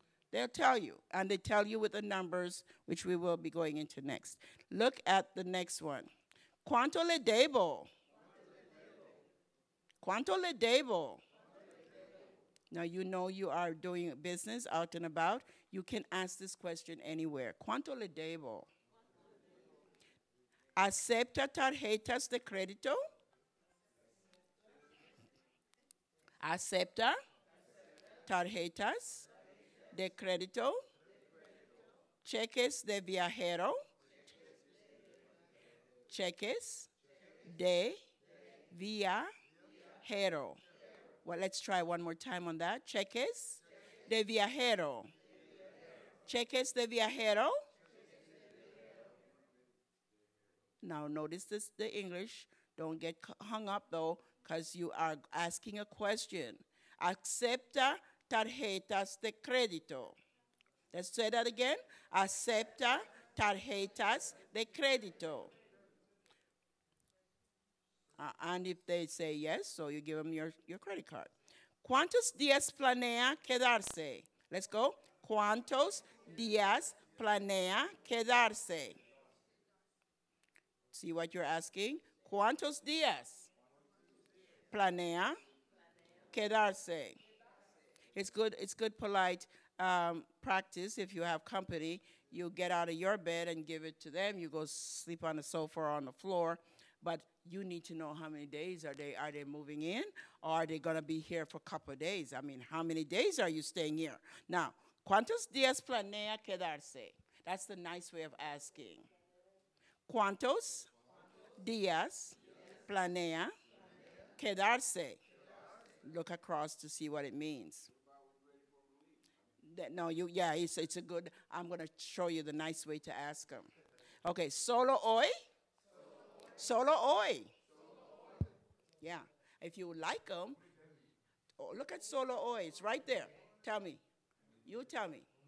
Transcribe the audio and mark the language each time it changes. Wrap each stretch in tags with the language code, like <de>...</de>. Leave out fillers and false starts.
<en>They'll tell you, and they tell you with the numbers, which we will be going into next. Look at the next one.</en> <es>¿Cuánto le debo? ¿Cuánto le debo?</es> <en>Now, you know you are doing business out and about. You can ask this question anywhere.</en> <es>¿Cuánto le debo? ¿Acepta tarjetas de crédito? ¿Acepta tarjetas de crédito? ¿Cheques de viajero? ¿Cheques de viajero?</es> <en>Well, let's try one more time on that.</en> <es>Cheques de viajero. Cheques de viajero.</es> <en>Now, notice this, the English. Don't get hung up, though, because you are asking a question.</en> <es>Acepta tarjetas de crédito.</es> <en>Let's say that again.</en> <es>Acepta tarjetas de crédito.</es> <en>And if they say yes, so you give them your credit card.</en> <es>¿Cuántos días planea quedarse?</es> <en>Let's go.</en> <es>¿Cuántos días planea quedarse?</es> <en>See what you're asking?</en> <es>¿Cuántos días planea quedarse?</es> <en>It's good polite practice. If you have company, you get out of your bed and give it to them. You go sleep on the sofa or on the floor. But you need to know how many days are they moving in, or are they going to be here for a couple of days? I mean, how many days are you staying here? Now,</en> <es>¿Cuántos días planea quedarse?</es> <en>That's the nice way of asking.</en> <es>¿Cuántos días planea quedarse?</es> <en>Look across to see what it means. No, yeah, it's a good, I'm going to show you the nice way to ask them.</en> <es>Okay, solo hoy? Solo hoy.</es> <en>Yeah, if you like them, look at</en> <es>solo hoy.</es> <en>It's right there. Tell me. You tell me.</en>